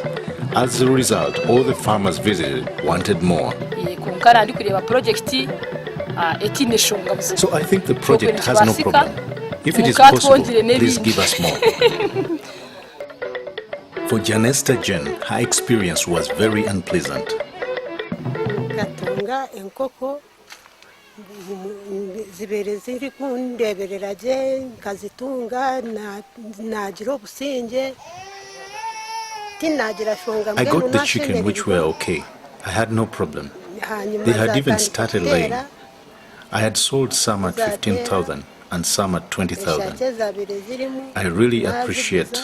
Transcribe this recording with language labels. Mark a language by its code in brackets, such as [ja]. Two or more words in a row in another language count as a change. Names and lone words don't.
[en] As a result, all the farmers visited wanted more. So I think the project has no problem. If it is possible, please give us more. For Janesta Jen, her experience was very unpleasant. [nyn] Enkoko zibere ziri kundeberera je nkazitunga nagira obusinge tinagira shonga. [en] I got the chicken which were okay. I had no problem. They had even started laying. I had sold some at 15,000 and some at 20,000. I really appreciate.